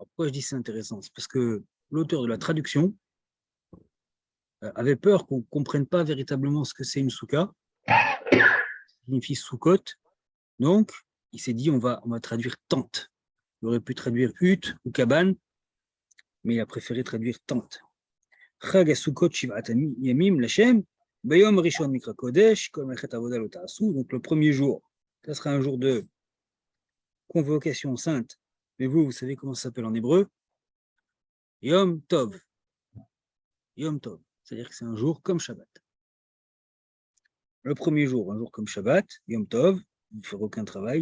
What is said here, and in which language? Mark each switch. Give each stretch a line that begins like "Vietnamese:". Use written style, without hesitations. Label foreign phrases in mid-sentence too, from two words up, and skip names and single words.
French: Alors, pourquoi je dis c'est intéressant? C'est parce que l'auteur de la traduction avait peur qu'on ne comprenne pas véritablement ce que c'est une souka, signifie soukot. Donc, il s'est dit on va traduire tente. Il aurait pu traduire hutte ou cabane, mais il a préféré traduire tente.
Hebrew: חג סוכות שבעת ימים לה', ביום ראשון מקרא קודש, כל מלאכת עבודה לא תעשו.
French: Donc, le premier jour, ça sera un jour de convocation sainte. Mais vous savez comment ça s'appelle en hébreu?
Hebrew: יום טוב. יום טוב.
French: C'est-à-dire que c'est un jour comme Shabbat. Le premier jour, un jour comme Shabbat,
Hebrew: יום טוב,
French: vous ne ferez aucun travail.